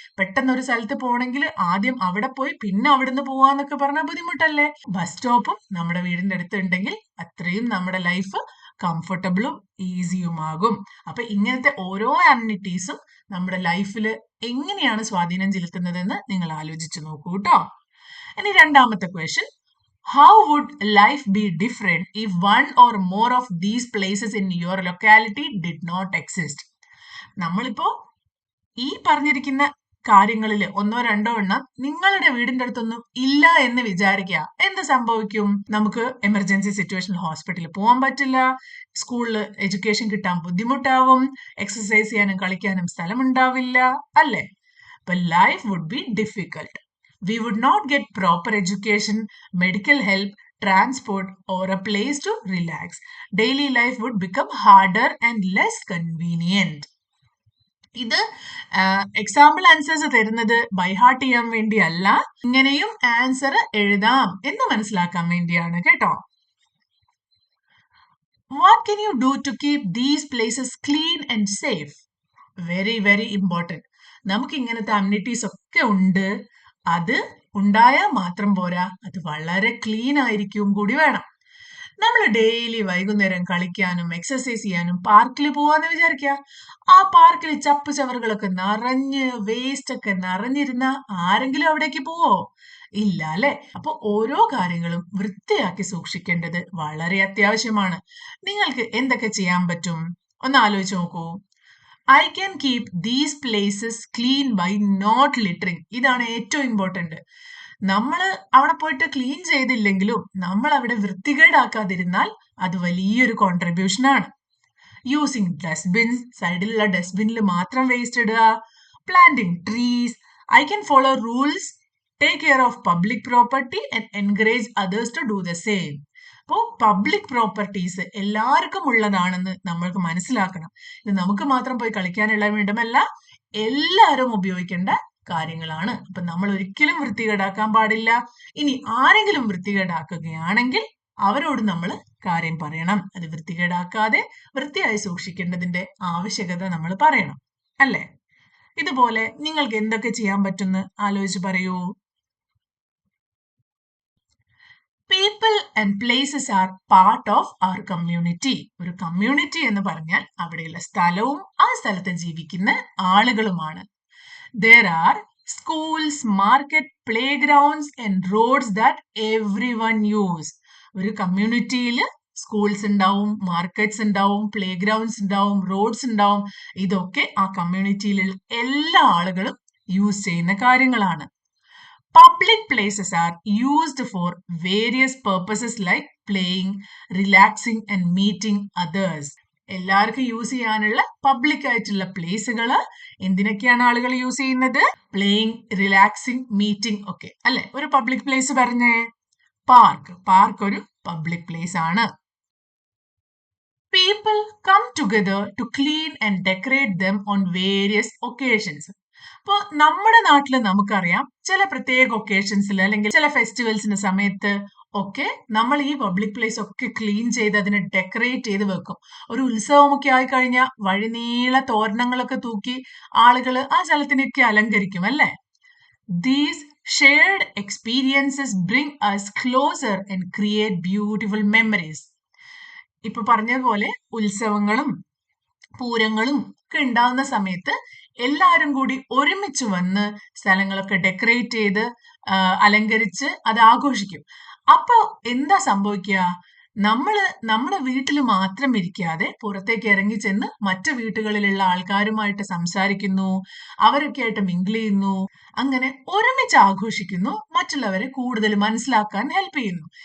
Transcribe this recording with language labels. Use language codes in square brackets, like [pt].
[ml] പെട്ടെന്ന് ഒരു സ്ഥലത്ത് പോകണമെങ്കിൽ ആദ്യം അവിടെ പോയി പിന്നെ അവിടുന്ന് പോവാന്നൊക്കെ പറഞ്ഞാൽ ബുദ്ധിമുട്ടല്ലേ? ബസ് സ്റ്റോപ്പും നമ്മുടെ വീടിന്റെ അടുത്ത് ഉണ്ടെങ്കിൽ അത്രയും നമ്മുടെ ലൈഫ് കംഫർട്ടബിളും ഈസിയുമാകും. അപ്പൊ ഇങ്ങനത്തെ ഓരോ അമ്യൂണിറ്റീസും നമ്മുടെ ലൈഫിൽ എങ്ങനെയാണ് സ്വാധീനം ചെലുത്തുന്നതെന്ന് നിങ്ങൾ ആലോചിച്ച് നോക്കൂ കേട്ടോ. ഇനി രണ്ടാമത്തെ question. [en] How would life be different if one or more of these places in your locality did not exist? [ml] നമ്മളിപ്പോ ഈ പറഞ്ഞിരിക്കുന്ന കാര്യങ്ങളിൽ 1-2 എണ്ണം നിങ്ങളുടെ വീടിന്റെ അടുത്തൊന്നും ഇല്ല എന്ന് വിചാരിക്കുക. എന്ത് സംഭവിക്കും? നമുക്ക് എമർജൻസി സിറ്റുവേഷനിൽ ഹോസ്പിറ്റലിൽ പോകാൻ പറ്റില്ല, സ്കൂളിൽ എഡ്യൂക്കേഷൻ കിട്ടാൻ ബുദ്ധിമുട്ടാവും, എക്സസൈസ് ചെയ്യാനും കളിക്കാനും സ്ഥലം ഉണ്ടാവില്ല അല്ലേ? [en] അപ്പൊ life would be difficult. We would not get proper education, medical help, transport, or a place to relax. Daily life would become harder and less convenient. [ml] ഇത് എക്സാമ്പിൾ ആൻസേഴ്സ് തരുന്നത് ബൈ ഹാർട്ട് ചെയ്യാൻ വേണ്ടിയല്ല, ഇങ്ങനെയും ആൻസർ എഴുതാം എന്ന് മനസ്സിലാക്കാൻ വേണ്ടിയാണ് കേട്ടോ. [en] What can you do to keep these places clean and safe? Very, very important. [ml] നമുക്ക് ഇങ്ങനത്തെ അമ്യൂണിറ്റീസ് ഒക്കെ ഉണ്ട്. അത് ഉണ്ടായാൽ മാത്രം പോരാ, അത് വളരെ ക്ലീൻ ആയിരിക്കും കൂടി വേണം. നമ്മൾ ഡെയിലി വൈകുന്നേരം കളിക്കാനും എക്സസൈസ് ചെയ്യാനും പാർക്കിൽ പോവാന്ന് വിചാരിക്കുക. ആ പാർക്കിൽ ചപ്പ് ചവറുകളൊക്കെ നിറഞ്ഞ് വേസ്റ്റ് ഒക്കെ നിറഞ്ഞിരുന്ന ആരെങ്കിലും അവിടേക്ക് പോവോ? ഇല്ല അല്ലെ? അപ്പൊ ഓരോ കാര്യങ്ങളും വൃത്തിയാക്കി സൂക്ഷിക്കേണ്ടത് വളരെ അത്യാവശ്യമാണ്. നിങ്ങൾക്ക് എന്തൊക്കെ ചെയ്യാൻ പറ്റും ഒന്ന് ആലോചിച്ച് നോക്കൂ. [en] I can keep these places clean by not littering. [ml] ഇതാണ് ഏറ്റവും ഇമ്പോർട്ടന്റ്. നമ്മൾ അവിടെ പോയിട്ട് ക്ലീൻ ചെയ്തില്ലെങ്കിലും നമ്മൾ അവിടെ വൃത്തികേടാക്കാതിരുന്നാൽ അത് വലിയൊരു കോൺട്രിബ്യൂഷൻ ആണ്. [en] using dustbins, [ml] സൈഡിലുള്ള ഡസ്റ്റ്ബിനിൽ മാത്രം വേസ്റ്റ് ഇടുക. [en] Planting trees. I can follow rules, take care of public property and encourage others to do the same. [ml] അപ്പോൾ പബ്ലിക് പ്രോപ്പർട്ടീസ് എല്ലാവർക്കും ഉള്ളതാണെന്ന് നമ്മൾക്ക് മനസ്സിലാക്കണം. ഇത് നമുക്ക് മാത്രം പോയി കളിക്കാനുള്ള വേണ്ടുമല്ല, എല്ലാവരും ഉപയോഗിക്കേണ്ട കാര്യങ്ങളാണ്. അപ്പൊ നമ്മൾ ഒരിക്കലും വൃത്തികേടാക്കാൻ പാടില്ല. ഇനി ആരെങ്കിലും വൃത്തികേടാക്കുകയാണെങ്കിൽ അവരോട് നമ്മൾ കാര്യം പറയണം. അത് വൃത്തികേടാക്കാതെ വൃത്തിയായി സൂക്ഷിക്കേണ്ടതിന്റെ ആവശ്യകത നമ്മൾ പറയണം അല്ലേ? ഇതുപോലെ നിങ്ങൾക്ക് എന്തൊക്കെ ചെയ്യാൻ പറ്റുമെന്ന് ആലോചിച്ച് പറയൂ. [en] People and places are part of our community. [ml] ഒരു കമ്മ്യൂണിറ്റി എന്ന് പറഞ്ഞാൽ അവിടെയുള്ള സ്ഥലവും ആ സ്ഥലത്ത് ജീവിക്കുന്ന ആളുകളുമാണ്. [en] There are schools, market, playgrounds and roads that everyone use. [ml] ഒരു കമ്മ്യൂണിറ്റിയിൽ സ്കൂൾസ് ഉണ്ടാവും, മാർക്കറ്റ്സ് ഉണ്ടാവും, പ്ലേ ഗ്രൗണ്ട്സ് ഉണ്ടാവും, റോഡ്സ് ഉണ്ടാവും. ഇതൊക്കെ ആ കമ്മ്യൂണിറ്റിയിലുള്ള എല്ലാ ആളുകളും യൂസ് ചെയ്യുന്ന കാര്യങ്ങളാണ്. [en] Public places are used for various purposes like playing, relaxing and meeting others. [ml] എല്ലാവർക്കും യൂസ് ചെയ്യാനുള്ള പബ്ലിക് ആയിട്ടുള്ള പ്ലേസുകൾ എന്തിനൊക്കെയാണ് ആളുകൾ യൂസ് ചെയ്യുന്നത്? പ്ലേയിങ്, റിലാക്സിങ്, മീറ്റിംഗ് ഒക്കെ അല്ലെ. ഒരു പബ്ലിക് പ്ലേസ് പറഞ്ഞേ, പാർക്ക് ഒരു പബ്ലിക് പ്ലേസ് ആണ്. [en] People come together to clean and decorate them on various occasions. [ml] അപ്പോൾ നമ്മുടെ നാട്ടിൽ നമുക്കറിയാം ചില പ്രത്യേക ഒക്കേഷൻസിൽ അല്ലെങ്കിൽ ചില ഫെസ്റ്റിവൽസിന്റെ സമയത്ത് ഒക്കെ നമ്മൾ ഈ പബ്ലിക് പ്ലേസ് ഒക്കെ ക്ലീൻ ചെയ്ത് അതിനെ ഡെക്കറേറ്റ് ചെയ്ത് വെക്കും. ഒരു ഉത്സവമൊക്കെ ആയി കഴിഞ്ഞാൽ വഴിനീള തോരണങ്ങളൊക്കെ തൂക്കി ആളുകൾ ആ സ്ഥലത്തിനൊക്കെ അലങ്കരിക്കും അല്ലേ. [en] These shared experiences bring us closer and create beautiful memories. [ml] ഇപ്പൊ പറഞ്ഞതുപോലെ ഉത്സവങ്ങളും പൂരങ്ങളും ഒക്കെ ഉണ്ടാവുന്ന സമയത്ത് എല്ലാവരും കൂടി ഒരുമിച്ച് വന്ന് സ്ഥലങ്ങളൊക്കെ ഡെക്കറേറ്റ് ചെയ്ത് അലങ്കരിച്ച് അത് ആഘോഷിക്കും. അപ്പൊ എന്താ സംഭവിക്കുക? നമ്മുടെ വീട്ടിൽ മാത്രം ഇരിക്കാതെ പുറത്തേക്ക് ഇറങ്ങി ചെന്ന് മറ്റു വീട്ടുകളിലുള്ള ആൾക്കാരുമായിട്ട് സംസാരിക്കുന്നു, അവരൊക്കെ ആയിട്ട് മിങ്കിൾ ചെയ്യുന്നു, അങ്ങനെ ഒരുമിച്ച് ആഘോഷിക്കുന്നു, മറ്റുള്ളവരെ കൂടുതൽ മനസ്സിലാക്കാൻ ഹെൽപ്പ് ചെയ്യുന്നു.